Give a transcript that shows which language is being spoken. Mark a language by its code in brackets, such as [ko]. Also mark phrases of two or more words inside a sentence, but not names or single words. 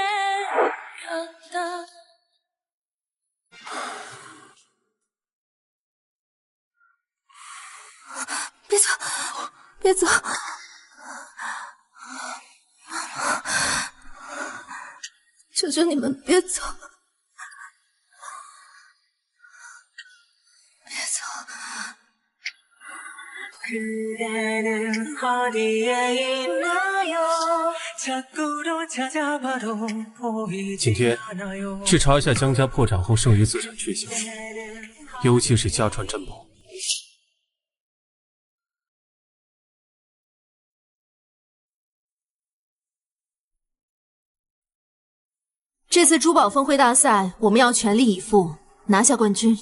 [zh] 别走，别走！求求你们别走！别走！ [ko] 그대는 어디에 있나요? 자꾸로 찾아봐도 보이지 景天， 않아요. [zh] 去查一下江家破产后剩余资产去向，尤其是家传珍宝。这次珠宝峰会大赛，我们要全力以赴，拿下冠军。